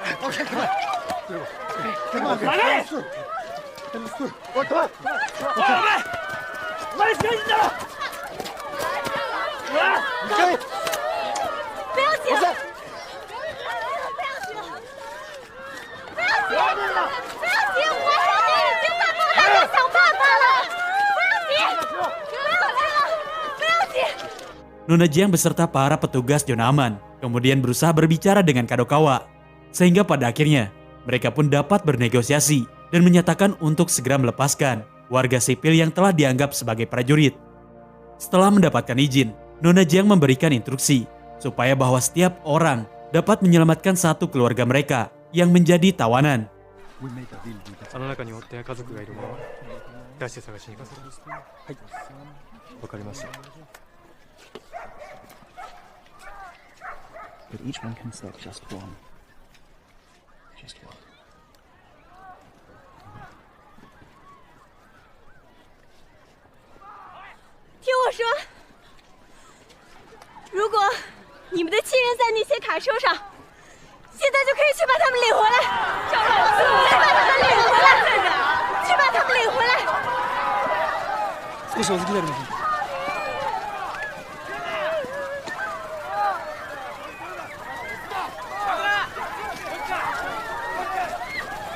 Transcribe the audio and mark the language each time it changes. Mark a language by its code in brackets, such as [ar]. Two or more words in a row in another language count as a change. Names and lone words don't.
[ja] 離れ。おい、お前死刑人だろ。 [zh] 不要紧。不要紧。不要紧，我手里已经在帮大家想办法了。不要紧，不要紧。 [id] Nona Jiang beserta para petugas zona aman kemudian berusaha berbicara dengan Kadokawa, sehingga pada akhirnya mereka pun dapat bernegosiasi dan menyatakan untuk segera melepaskan warga sipil yang telah dianggap sebagai prajurit. Setelah mendapatkan izin, Nona Jiang memberikan instruksi supaya bahwa setiap orang dapat menyelamatkan satu keluarga mereka yang menjadi tawanan. [en] But each one can select just one. Just one. [zh] 听我说，如果你们的亲人在那些卡车上，现在就可以去把他们领回来。去把他们领回来，去把他们领回来。 [ja] 少しお付きになります。お